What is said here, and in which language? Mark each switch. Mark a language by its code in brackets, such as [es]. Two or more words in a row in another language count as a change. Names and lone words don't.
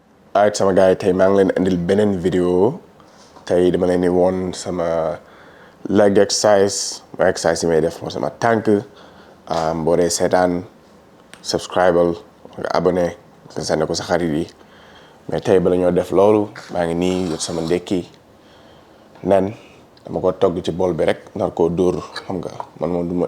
[wo] alright sama gars yi tey maa ngi leen indil beneen vidéo tey dama leen di woon sama [en] leg exercise [wo] ma exercise yi may def moo sama tànk boo dee seetaan subscribe nga abonné nga sànni ko sa xarit yi mais tey bala ñoo def loolu maa ngi nii jot sama ndekki nen dama ko togg ci bool bi rek nar koo dóor xam nga man moom du ma